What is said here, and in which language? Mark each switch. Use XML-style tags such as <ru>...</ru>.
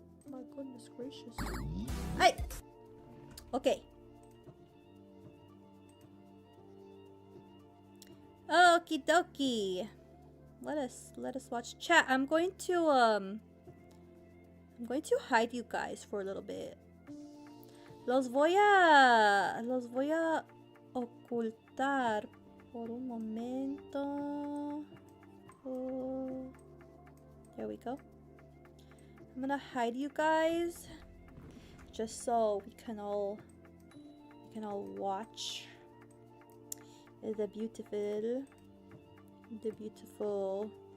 <en>My goodness gracious. Hi. Okay. Okie dokie. Let us watch chat. I'm going to hide you guys for a little bit.</en> <es>Los voy a ocultar por un momento.</es> <en>Oh, there we go. I'm gonna hide you guys just so we can all watch the beautiful</en>